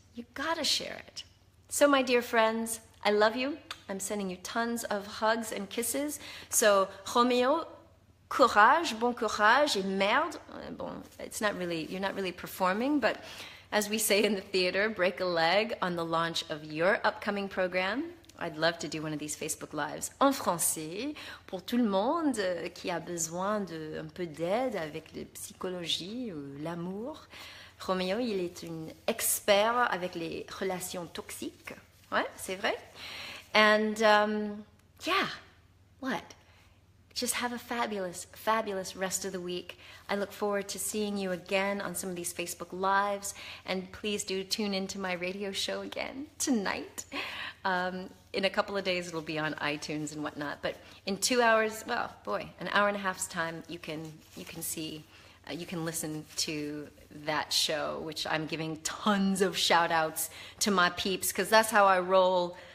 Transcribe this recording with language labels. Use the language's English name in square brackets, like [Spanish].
[English] You gotta share it. So my dear friends, I love you. I'm sending you tons of hugs and kisses. So Romeo, [French] courage, bon courage, et merde. [English] Bon, it's not really, you're not really performing, but as we say in the theater, break a leg on the launch of your upcoming program. I'd love to do one of these Facebook Lives [French] en français pour tout le monde qui a besoin d'un peu d'aide avec la psychologie ou l'amour. Roméo, il est un expert avec les relations toxiques. Ouais, c'est vrai. [English] And yeah, what? Just have a fabulous, fabulous rest of the week. I look forward to seeing you again on some of these Facebook Lives. And please do tune into my radio show again tonight. In a couple of days, it'll be on iTunes and whatnot. But in 2 hours, well, boy, an hour and a half's time, you can see, you can listen to that show, which I'm giving tons of shout outs to my peeps, because that's how I roll.